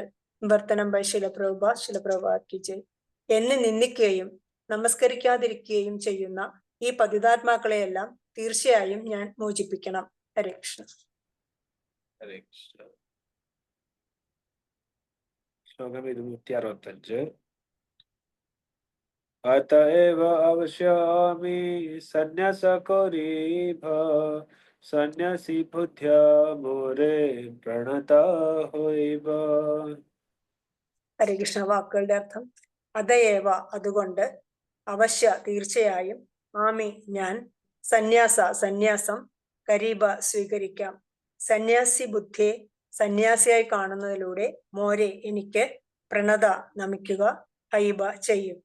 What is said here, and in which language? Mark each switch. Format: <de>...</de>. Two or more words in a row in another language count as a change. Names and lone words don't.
<ml>വിവർത്തനം ബൈ ശിലപ്രഭുപാദ്</ml> <hi>की जय.</hi> <ml>എന്നെ നിന്ദിക്കുകയും നമസ്കരിക്കാതിരിക്കുകയും ചെയ്യുന്ന ഈ പതിതാത്മാക്കളെയെല്ലാം തീർച്ചയായും ഞാൻ മോചിപ്പിക്കണം. ഹരേ കൃഷ്ണ. ഹരേ കൃഷ്ണ. ശ്ലോകം 265.</ml> <bn>অতএব অবশ্য আমি সন্ন্যাস করিব সন্ন্যাসী বুদ্ধ্যে মোরে প্রণত হইব.</bn> <ml>ഹരേ കൃഷ്ണ. വാക്കുകളുടെ അർത്ഥം: അതയേവ അതുകൊണ്ട്, അവശ്യ തീർച്ചയായും, ആമി ഞാൻ, സന്യാസം കരീബ സ്വീകരിക്കാം, സന്യാസി ബുദ്ധിയെ സന്യാസിയായി കാണുന്നതിലൂടെ, മോരെ എനിക്ക്, പ്രണത നമിക്കുക, ഹൈബ ചെയ്യും.</ml>